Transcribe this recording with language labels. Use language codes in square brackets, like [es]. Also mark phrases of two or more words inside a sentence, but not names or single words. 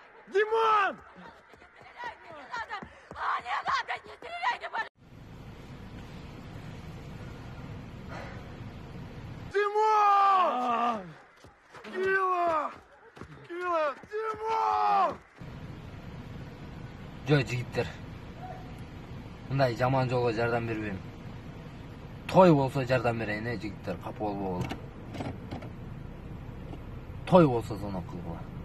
[ru] Димон! Не надо! Не надо! Не стреляйте, пожалуйста! Димон! Кила! Кила! Димon! [ky] Жо жигиттер. Мындай жаман жолго жардам бербейм. Той болсо жардам берейин, жигиттер, капа болбогула. Той болсо соно кылгыла.